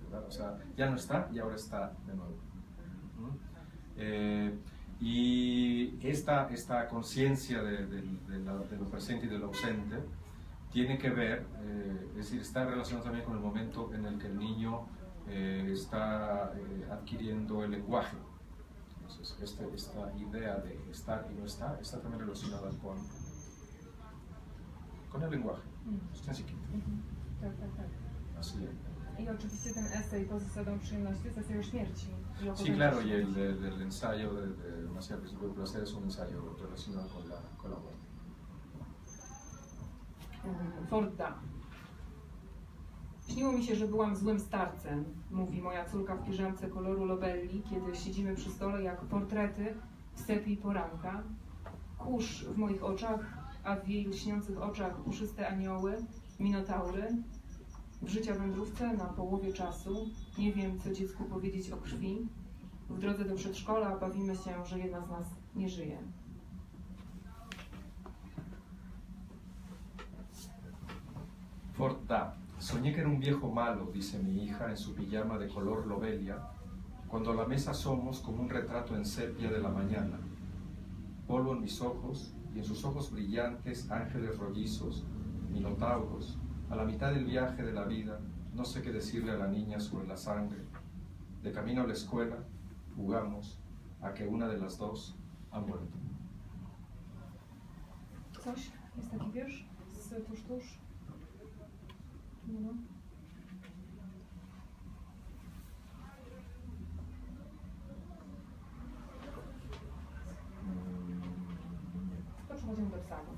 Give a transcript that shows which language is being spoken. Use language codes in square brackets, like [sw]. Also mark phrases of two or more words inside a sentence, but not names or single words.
[es] O sea, ya no está y ahora está de nuevo. Y esta conciencia de lo presente y de lo ausente tiene que ver, es decir, está relacionado también con el momento en el que el niño está adquiriendo el lenguaje. Entonces, esta idea de estar y no estar está también relacionada con el lenguaje. [pl] Tak. [es] Así es. [pl] I oczywiście ten esej Poza zasadą przyjemności jest esejem śmierci. [es] Sí, claro, y el ensayo de Más allá del principio del placer es un ensayo relacionado con la muerte. [pl] Forda. Śniło mi się, że byłam złym starcem, mówi moja córka w piżamce koloru Lobelli, kiedy siedzimy przy stole jak portrety w sepii poranka. Kurz w moich oczach, a w jej lśniących oczach puszyste anioły, minotaury. W życia wędrówce na połowie czasu nie wiem, co dziecku powiedzieć o krwi. W drodze do przedszkola bawimy się, że jedna z nas nie żyje. [de] Ford da. [es] Soñé que era un viejo malo, dice mi hija en su pijama de color lobelia, cuando a la mesa asomos como un retrato en sepia de la mañana. Polvo en mis ojos y en sus ojos brillantes ángeles rollizos, minotauros. A la mitad del viaje de la vida, no sé qué decirle a la niña sobre la sangre. De camino a la escuela, jugamos a que una de las dos ha muerto. [pl] Coś? Jest taki wiersz z tuż? No. To przechodzimy do psalmów.